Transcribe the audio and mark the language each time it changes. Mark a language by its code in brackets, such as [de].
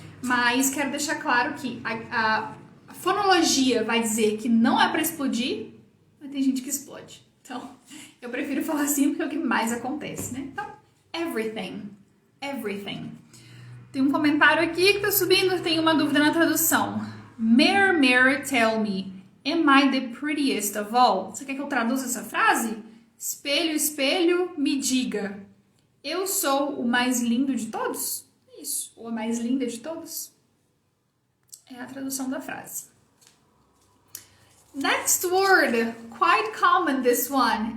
[pt] Mas quero deixar claro que a fonologia vai dizer que não é para explodir, mas tem gente que explode. Então, eu prefiro falar assim porque é o que mais acontece, né? Então, everything, everything. Tem um comentário aqui que tá subindo, tem uma dúvida na tradução. [en] Mirror, mirror, tell me, am I the prettiest of all? [pt] Você quer que eu traduza essa frase? Espelho, espelho, me diga. Eu sou o mais lindo de todos? Isso, ou a mais linda de todos? É a tradução da frase. [en] Next word, quite common this one.